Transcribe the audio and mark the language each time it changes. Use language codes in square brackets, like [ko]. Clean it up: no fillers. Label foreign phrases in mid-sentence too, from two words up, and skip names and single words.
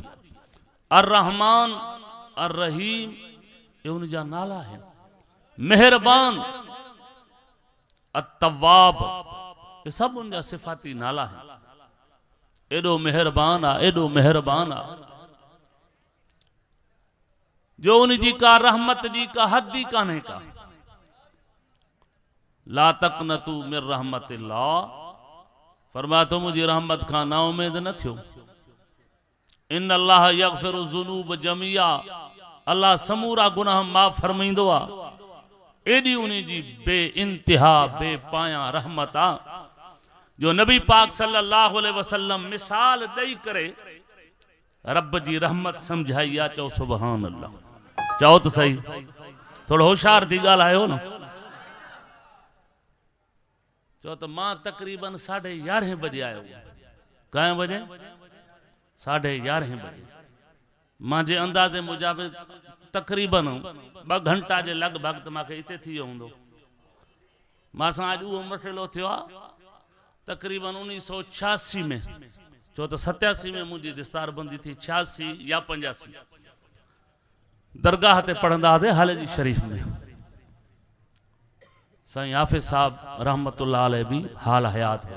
[sd] अर रहमान अर रहीम ये उन जा नाला आहिनि। मेहरबान अतवाब ये सब उन जा सिफ़ाती नाला आहिनि। एडो मेहरबान आहे, एडो मेहरबान आहे जो उन जी का रहमत जी का हद ही कान्हे का। [ar] لا تقنطوا من رحمة الله, [sd] फरमाया तो मुझे रहमत खां ना उम्मीद न थियो। [ar] إن الله يغفر الذنوب جميعا, [sd] अल्लाह समूरा गुनाह माफ़ फरमाईंदो आहे। एडी उन्हीं जी बे इंतिहा बे पाया रहमत आ जो नबी पाक [ar] صلى الله عليه وسلم [sd] मिसाल दई करे रब जी रहमत समझाई आ। चओ [ar] سبحان الله, [sd] चओ तो सही, थोड़ो होशियार थी ॻाल्हायो न। चो तो मां तकरीबन 11:30 बजे आयो। कएं बजे? 11:30 बजे। मांजे अंदाजे मुताबिक तकरीबन 2 घंटा जे लगभग तो मांखे इते थी वियो हूंदो। मासां अॼु उहो मसइलो थियो आहे तकरीबन 1986 में। छो तो 87 में मुंहिंजी दिस्तारबंदी थी, 86 या 85 दरगाह ते पढ़ंदा हुआसीं हाले जी शरीफ में। साईं हाफिज़ साहब [ar] رحمة الله عليه [sd] भी हाल हयात हुया।